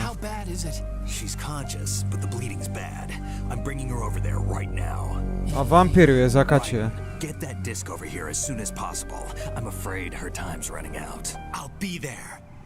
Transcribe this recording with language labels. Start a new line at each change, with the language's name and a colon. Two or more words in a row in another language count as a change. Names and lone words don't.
English: How bad is it? She's conscious, but the bleeding's bad. I'm bringing her over there right now.
Croatian: A vampir ju je zakačio.
English: Get that disc over here as soon as possible. I'm afraid her time's running out. I'll be there.